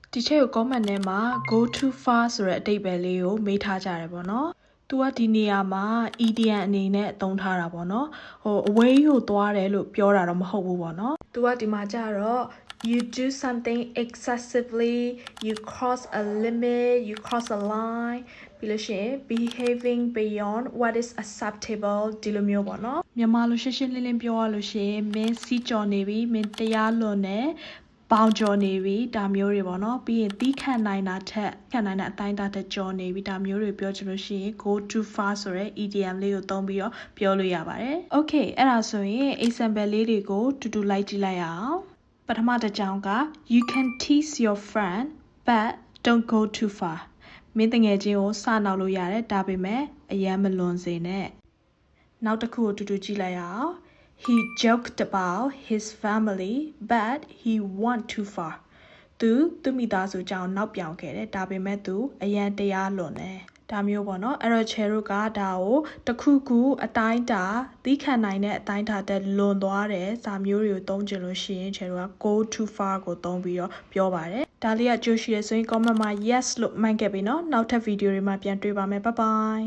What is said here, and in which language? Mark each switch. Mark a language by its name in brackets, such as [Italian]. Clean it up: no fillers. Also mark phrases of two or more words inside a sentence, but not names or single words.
[Burmese] ဒီချက်ကို comment ထဲမှာ [English] go too far [Burmese] ဆိုတဲ့အဓိပ္ပာယ်လေးကိုမေးထားကြတယ်ပေါ့နော်။ သူကဒီနေရာမှာ idiom အနေနဲ့အသုံးထားတာပေါ့နော်။အဝေးကိုသွားတယ်လို့ပြောတာတော့မဟုတ်ဘူးပေါ့နော်။သူကဒီမှာကြတော့ [English] you do something excessively, you cross a limit, you cross a line ပြီးလို့ရှိရင် behaving beyond what is acceptable [Burmese] ဒီလိုမျိုးပေါ့နော်။မြန်မာလိုရှင်းရှင်းလင်းလင်းပြောရလို့ရှိရင်မင်းစီးကြော် နေပြီမင်းတရားလွန်နေပေါင်ကျော်နေပြီဒါမျိုးတွေပေါ့နော်ပြီးရင်တီးခန့်နိုင်တာထက်ခန့်နိုင်တဲ့အတိုင်းအတာထ က်ကျော်နေပြီဒါမျိုးတွေပြောချင်လို့ရှိရင် [English] go too far [Burmese] ဆိုတဲ့ idiom လေးကိုသုံးပြီးတော့ပြောလို့ရပါတယ် okay အဲ့ဒါဆိုရင် example လေးတွေကိုတူတူလိုက်ကြည့်လိုက်ရအောင်ပထမတစ်ကြောင်းက [English] you can tease your friend but don't go too far [Burmese] မင်းတငယ်ချင်းကိုစနောက်လို့ရတယ်ဒါပေမဲ့အယမ်းမလွန်စေနဲ့နောက်တစ်ခုကိုတူတူကြည့်လိုက်ရအောင် [English] He joked about his family, but he went too far. [Burmese] သူမိသားစုကြောင့်နောက်ပြောင်ခဲ့တယ်ဒါပေမဲ့သူအရန်တရားလွန်တယ်ဒါမျိုးပေါ့နော်အဲ့တော့ချယ်တို့ကဒါကိုတစ်ခုခုအတိုင်းတာသီးခံနိုင်တဲ့အတိုင်းတာတက်လွန်သွားတယ်စာမျိုးတွေကိုသုံးချင်လို့ရှိရင်ချယ်တို့က [English] go too far [Burmese] ကိုသုံးပြီးတော့ပြောပါတယ်ဒါလေးကကြိုးရှိရဆိုရင် comment မှာ yes လို့မှတ်ခဲ့ပြီနော်နောက်ထပ်ဗီဒီယိုတွေမှာပြန်တွေ့ပါမယ် [English] bye bye